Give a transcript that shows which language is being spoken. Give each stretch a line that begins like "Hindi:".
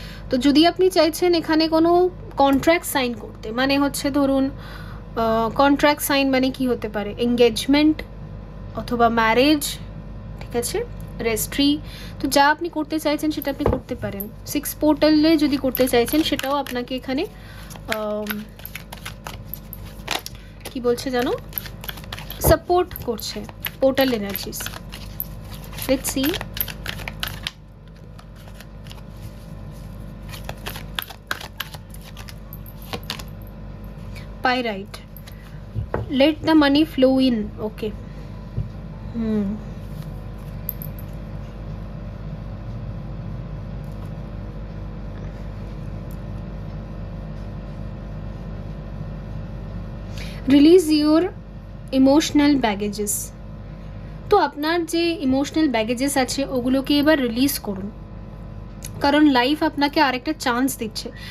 Bangla: তো যদি আপনি চাইছেন এখানে কোনো কন্ট্রাক্ট সাইন করতে, মানে হচ্ছে ধরুন কন্ট্রাক্ট সাইন মানে কি হতে পারে, এঙ্গেজমেন্ট অথবা ম্যারেজ, ঠিক আছে, রেজিস্ট্রি, তো যা আপনি করতে চাইছেন সেটা আপনি করতে পারেন। 6 পোর্টালে যদি করতে চাইছেন সেটাও আপনাকে এখানে কি বলছে জানো, সাপোর্ট করছে portal energies.
English: Let's see, pyrite, let the money flow in. Okay. Release your emotional baggages.
Bangla: তো আপনার যে ইমোশনাল ব্যাগেজেস আছে ওগুলোকে এবার রিলিজ করুন, কারণ লাইফ আপনাকে আরেকটা চান্স দিচ্ছে।